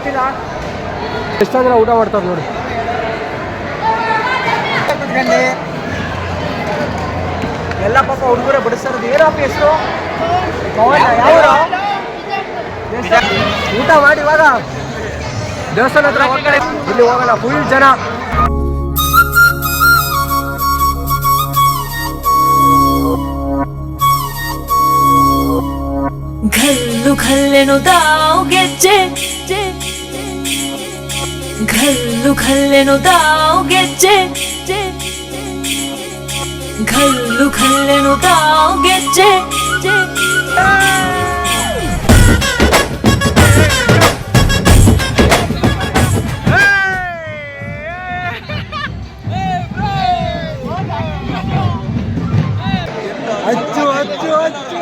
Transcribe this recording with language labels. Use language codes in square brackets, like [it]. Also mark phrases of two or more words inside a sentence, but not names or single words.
[kn] ಎಷ್ಟು ಜನ ಊಟ ಮಾಡ್ತಾರೆ ನೋಡಿ. ತಗೊಂಡು ಎಲ್ಲ ಪಾಪ ಹುಡುಗರೇ ಬಡಿಸ್ತಾರದು. ಏನಪ್ಪ ಹೆಸರು? ಊಟ ಮಾಡಿ ಇವಾಗ ದೇವಸ್ಥಾನ ಹತ್ರ ಹೋಗ್ತಾರೆ. ಇಲ್ಲಿ ಹೋಗಲ್ಲ, ಫುಲ್ ಜನ. घल्लू घल्लेनु दाव ಗೆಜ್ಜೆ घल्लू घल्लेनु दाव ಗೆಜ್ಜೆ घल्लू घल्लेनु दाव ಗೆಜ್ಜೆ ಹಚ್ಚು ಹಚ್ಚು ಹಚ್ಚು